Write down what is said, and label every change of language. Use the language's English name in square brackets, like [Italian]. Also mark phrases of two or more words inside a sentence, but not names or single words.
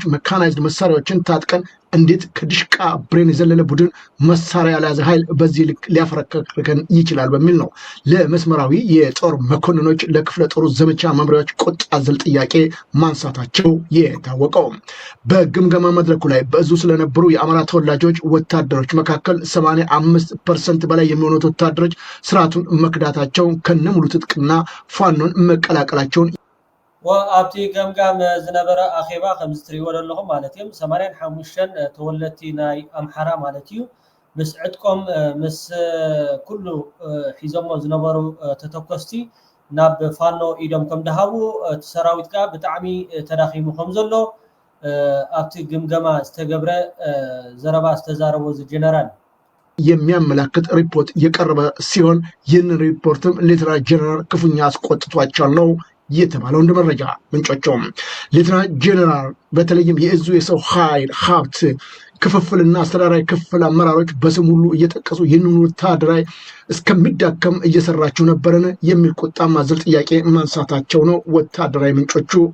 [Amharic] መካናይዝድ መሳሪያዎችን ታጥቀን እንዴት ከድሽቃ ብሬን የዘለለ ቡድን መሳሪያ ያልያዘ ኃይል በዚህ ልክ ሊያፈረከርከን ይችላል በሚል ነው ለመስመራዊ የጦር መኮንኖች ለክፍለ ጦሩ ዘመቻ መምሪያዎች ቁጣ አዘል ጥያቄ ማንሳታቸው የታወቀው። በግምገማ መድረኩ ላይ በእዙ ስለነበሩ የአማራ ተወላጆች ወታደሮች መካከል 85% በላይ የሚሆኑት ወታደሮች ስርዓቱን መክዳታቸው ከነሙሉ ትጥቅና ፋኖን መቀላቀላቸውን [Tigrinya] ወአብቲ ገምጋም ዝነበረ አኼባ ከምዝትሪዎ ዘለኹም ማለት እዮም 85 ተወለድቲ ናይ አምሓራ ማለት እዩ ምስ ዕጥቆም ምስ ኩሉ ሒዞሞ ዝነበሩ ተተኮስቲ ናብ ፋኖ ኢዶም ከም ደሃቡ እቲ ሰራዊት ጋር ብጣዕሚ ተዳኺሙ ከም ዘሎ ኣብቲ ግምገማ ዝተገብረ ዘረባ ዝተዛረቦ ጀነራል [Amharic] የሚያመላክት ሪፖርት የቀረበ ሲሆን ይህን ሪፖርትም ሌተና ጀነራል ክፉኛ አስቆጥቷቸዋል ነው የተባለው እንደ መረጃ ምንጮቹም። ሌተና ጀነራል በተለይም የእዙ የሰው ኃይል ሀብት ክፍፍልና አስተዳደራዊ ክፍል አመራሮች በስም ሁሉ እየጠቀሱ ይህንን ወታደራዊ እስከሚዳከም እየሰራቸው ነበረን የሚል ቁጣ ማዘል ጥያቄ ማንሳታቸው ነው ወታደራዊ ምንጮቹ